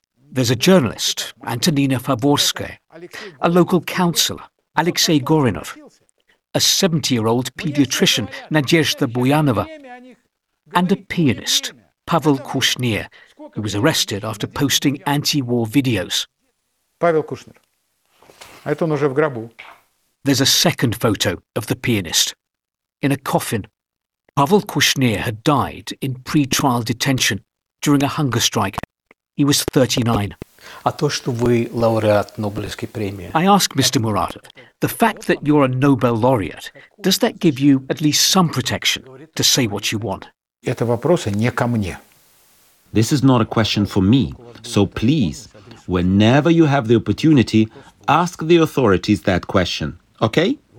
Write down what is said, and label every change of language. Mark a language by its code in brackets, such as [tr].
[en] There's a journalist, Antonina Favorskaya, a local councillor, Alexei Gorinov, a 70-year-old pediatrician, Nadezhda Buyanova, and a pianist, Pavel Kushnir, who was arrested after posting anti-war videos. [ru] Павел Кушнир. А это он уже в гробу. [en] There's a second photo of the pianist in a coffin. Pavel Kushnir had died in pre-trial detention during a hunger strike. He was 39. [ru] А то, что вы лауреат Нобелевской премии. [en] I ask Mr. Muratov, the fact that you're a Nobel laureate, does that give you at least some protection to say what you want? [ru] Это вопрос не ко мне. [en] This is not a question for me, so please, whenever you have the opportunity, ask the authorities that question, okay?